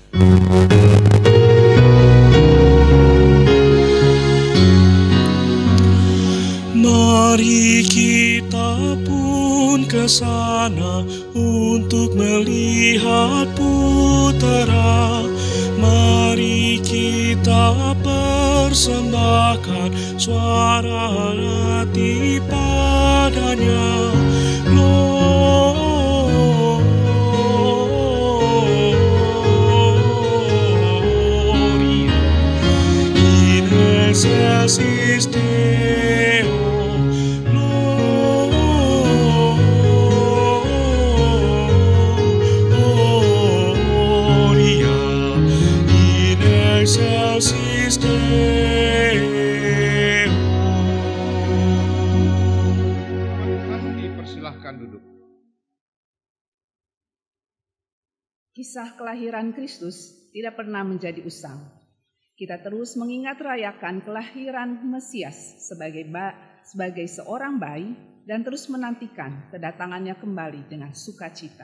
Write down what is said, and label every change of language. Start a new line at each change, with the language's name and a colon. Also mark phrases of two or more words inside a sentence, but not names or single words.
Indonesian: Mari kita pun ke sana untuk melihat putera. Mari kita persembahkan suara hati padanya.
Latin: Gloria in excelsis Deo. Gloria in excelsis Deo.
Indonesian: Tuhan, dipersilahkan duduk. Kisah kelahiran Kristus tidak pernah menjadi usang. Kita terus mengingat rayakan kelahiran Mesias sebagai seorang bayi dan terus menantikan kedatangannya kembali dengan sukacita.